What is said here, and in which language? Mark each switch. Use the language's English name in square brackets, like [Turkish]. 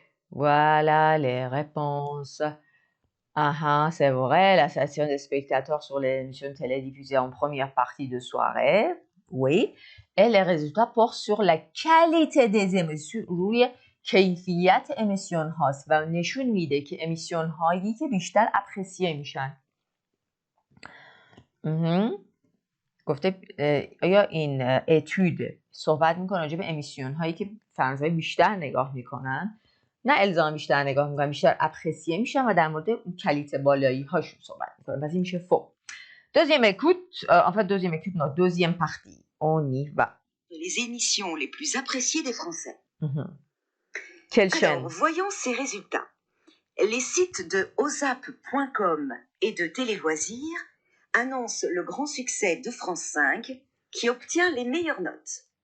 [French] Voilà les réponses. C'est vrai, la satisfaction des spectateurs sur les émissions télédiffusées en première partie de soirée. Oui. Et les résultats portent sur la qualité des émissions. [Persian] روی کیفیت امیسیون هاست و نشون میده که امیسیون هایی که بیشتر اپریسیه میشن. گفته آیا این اتود صحبت میکنه راجع به امیسیون هایی که فرانسوی بیشتر نگاه میکنن، نه الزام بیشتر نگاه میکنن، بیشتر اپریسیه میشن و در مورد کلیته بالایی هاشون صحبت میکنه. پس این میشه فو. [French] Deuxième écoute, deuxième partie. On y va. Les émissions les plus appréciées des Français. Quelle chaîne? Alors, voyons ces résultats. Les sites de ozap.com et de Téléloisirs annoncent le grand succès de France 5 qui obtient les meilleures notes.